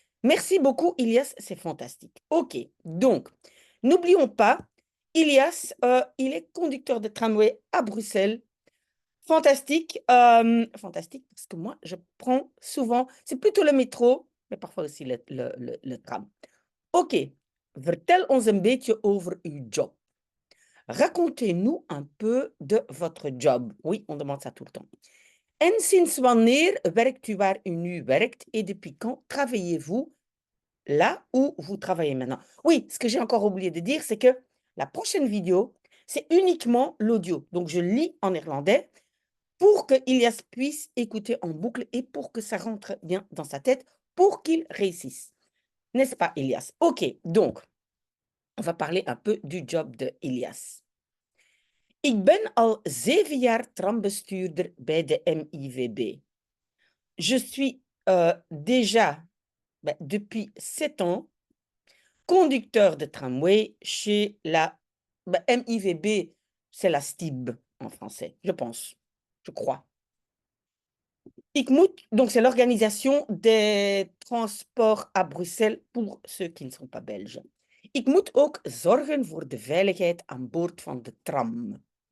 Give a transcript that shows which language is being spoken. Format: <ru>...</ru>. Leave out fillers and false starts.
<fr>Merci beaucoup, Ilias, c'est fantastique. OK, donc, n'oublions pas, Ilias, il est conducteur de tramway à Bruxelles. Fantastique, fantastique, parce que moi, je prends souvent, c'est plutôt le métro, mais parfois aussi le tram.</fr> <nl>Oké, vertel ons een beetje over uw job.</nl> <fr>Racontez-nous un peu de votre job. Oui, on demande ça tout le temps.</fr> <nl>En sinds wanneer werkt u waar u nu werkt</nl> <fr>et depuis quand travaillez-vous là où vous travaillez maintenant? Oui, ce que j'ai encore oublié de dire, c'est que la prochaine vidéo, c'est uniquement l'audio. Donc, je lis en néerlandais pour que Ilias puisse écouter en boucle et pour que ça rentre bien dans sa tête, pour qu'il réussisse. N'est-ce pas, Ilias? OK, donc, on va parler un peu du job de Ilias.</fr> <nl>Ik ben al 7 jaar trambestuurder bij de MIVB.</nl> <fr>Je suis déjà, depuis 7 ans, conducteur de tramway chez la MIVB, c'est la STIB en français, je pense, je crois. ICMOT, donc c'est l'organisation des transports à Bruxelles pour ceux qui ne sont pas belges.</fr> <nl>Ik moet ook zorgen voor de veiligheid aan boord van de tram.</nl>